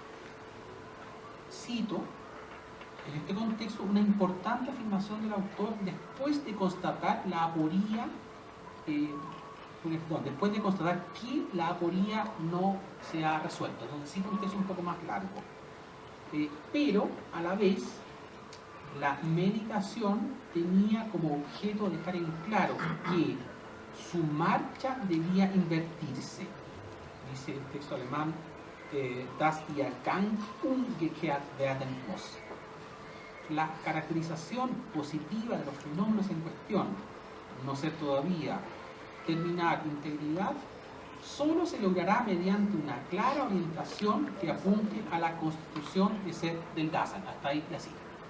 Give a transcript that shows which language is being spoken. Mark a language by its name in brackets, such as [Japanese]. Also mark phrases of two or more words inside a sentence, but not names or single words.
[Spanish] Cito en este contexto una importante afirmación del autor después de constatar la aporía, después de constatar que la aporía no se ha resuelto. Entonces cito un texto un poco más largo. Pero a la vez la meditación tenía como objeto dejar en claro que su marcha debía invertirse. Dice el texto alemán, [German] das ihr Gang umgekehrt werden muss. [Spanish] La caracterización positiva de los fenómenos en cuestión, no ser todavía terminar integridad, solo se logrará mediante una clara orientación que apunte a la constitución de ser del Dasein. Hasta ahí la cita.